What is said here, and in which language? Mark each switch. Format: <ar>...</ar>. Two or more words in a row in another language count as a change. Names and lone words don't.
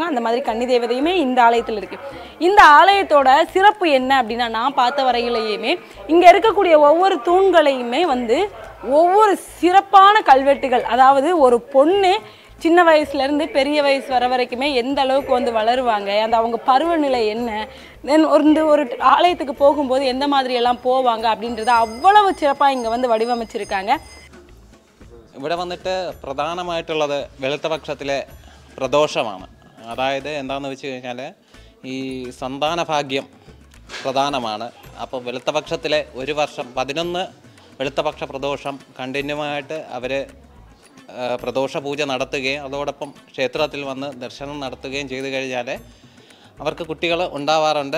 <ta>அந்த மாதிரி கன்னி தேவதையுமே இந்த ஆலயத்தில் இருக்குது. இந்த ஆலயத்தோட சிறப்பு என்ன அப்படின்னா, நான் பார்த்த வரையிலேயுமே இங்கே இருக்கக்கூடிய ஒவ்வொரு தூண்களையுமே வந்து ஒவ்வொரு சிறப்பான கல்வெட்டுகள், அதாவது ஒரு பொண்ணு சின்ன வயசுலேருந்து பெரிய வயசு வர வரைக்குமே எந்த அளவுக்கு வந்து வளருவாங்க, அந்த அவங்க பருவநிலை என்ன, தென் ஒரு ஆலயத்துக்கு போகும்போது எந்த மாதிரியெல்லாம் போவாங்க அப்படின்றத അவ்வளவு சிறப்பாக இங்கே வந்து വടിവമച്ചിരിക്കാங்க.</ta> <ml>ഇവിടെ വന്നിട്ട് പ്രധാനമായിട്ടുള്ളത് വെളുത്തപക്ഷത്തിലെ പ്രദോഷമാണ്. അതായത് എന്താണെന്ന് വെച്ച് കഴിഞ്ഞാൽ ഈ സന്താന ഭാഗ്യം പ്രധാനമാണ്. അപ്പോൾ വെളുത്തപക്ഷത്തിലെ ഒരു വർഷം 11 വെളുത്തപക്ഷ പ്രദോഷം കണ്ടിന്യൂവായിട്ട് അവർ പ്രദോഷ പൂജ നടത്തുകയും അതോടൊപ്പം ക്ഷേത്രത്തിൽ വന്ന് ദർശനം നടത്തുകയും ചെയ്തു കഴിഞ്ഞാൽ അവർക്ക് കുട്ടികൾ ഉണ്ടാവാറുണ്ട്.</ml>